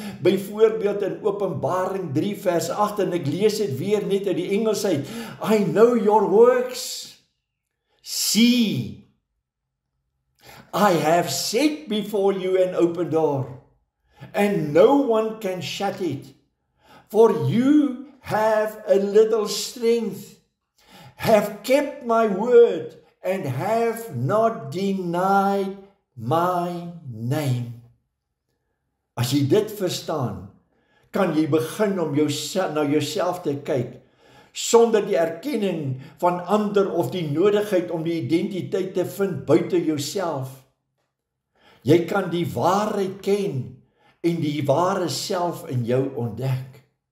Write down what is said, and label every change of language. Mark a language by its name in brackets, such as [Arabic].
[Afrikaans] Byvoorbeeld in Openbaring 3 vers 8, en ek lees dit weer net uit die Engels uit. [English] I know your works. See, I have set before you an open door, and no one can shut it. For you have a little strength, have kept my word, and have not denied my name. [Afrikaans] As jy dit verstaan, kan jy begin om na jouself te kyk, sonder die erkenning van ander of die nodigheid om die identiteit te vind buite jouself. Jy kan die waarheid ken en die ware self in jou ontdek.